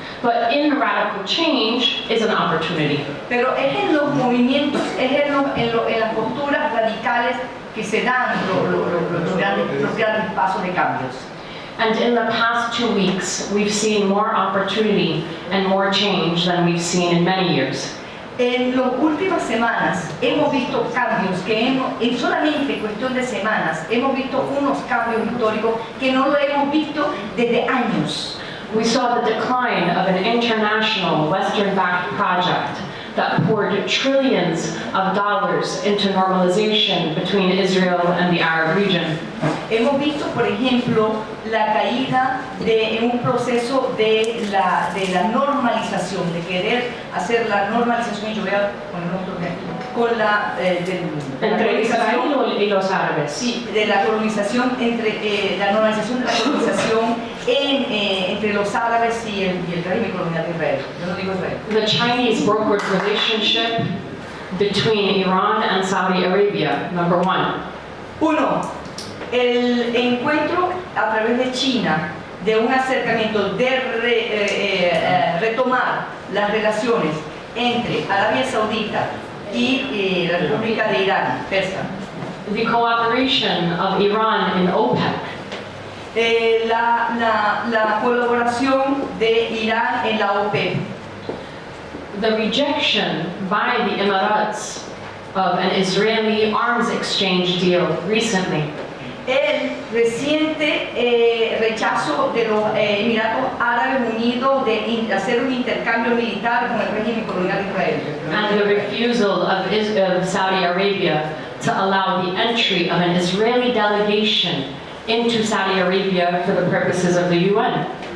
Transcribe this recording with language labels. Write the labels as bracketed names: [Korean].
[English] But in radical change is an opportunity. [Spanish] Pero es en los movimientos, es en las posturas radicales que se dan los grandes pasos de cambios. [English] And in the past 2 weeks, we've seen more opportunity and more change than we've seen in many years. [Spanish] En las últimas semanas hemos visto cambios en solamente cuestión de semanas, hemos visto unos cambios históricos que no lo hemos visto desde años. [English] We saw the decline of an international Western-backed project that poured trillions of dollars into normalization between Israel and the Arab region. [Spanish] Hemos visto, por ejemplo, la caída en un proceso de la normalización, de querer hacer la normalización, y yo voy a poner otro ejemplo, con la Entre Israel y los árabes. Sí, de la colonización, la normalización de la colonización entre los árabes y el régimen colonial de Israel. Yo no digo Israel. [English] The Chinese brokered relationship between Iran and Saudi Arabia, number one. [Spanish] Uno, el encuentro a través de China de un acercamiento de retomar las relaciones entre Arabia Saudita y la República de Irán, Persa. [English] The cooperation of Iran in OPEC. [Spanish] La colaboración de Irán en la OPEP. [English] The rejection by the Emirates of an Israeli arms exchange deal recently. [Spanish] El reciente rechazo de los Emiratos Árabes Unidos de hacer un intercambio militar con el régimen colonial de Israel. [English] And the refusal of Saudi Arabia to allow the entry of an Israeli delegation into Saudi Arabia for the purposes of the UN.